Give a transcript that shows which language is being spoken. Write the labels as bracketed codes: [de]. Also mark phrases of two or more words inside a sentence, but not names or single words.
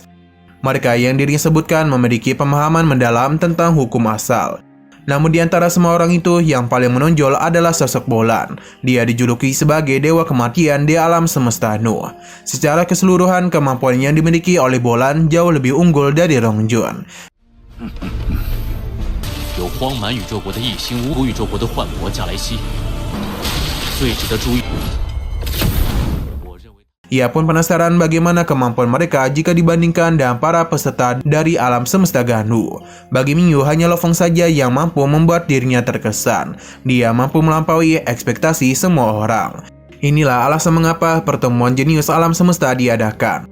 [id] Mereka yang dirinya sebutkan memiliki pemahaman mendalam tentang hukum asal. Namun di antara semua orang itu yang paling menonjol adalah sosok Bolan. Dia dijuluki sebagai dewa kematian di alam semesta Nuh. Secara keseluruhan kemampuan yang dimiliki oleh Bolan jauh lebih unggul dari Rongjun. [zh] 有荒蛮宇宙国的异星无宇宙国的幻魔加莱西。最值得注意。 [id] Ia pun penasaran bagaimana kemampuan mereka jika dibandingkan dengan para peserta dari alam semesta Ganu. Bagi Mingyu, hanya Lo Fong saja yang mampu membuat dirinya terkesan. Dia mampu melampaui ekspektasi semua orang. Inilah alasan mengapa pertemuan jenius alam semesta diadakan.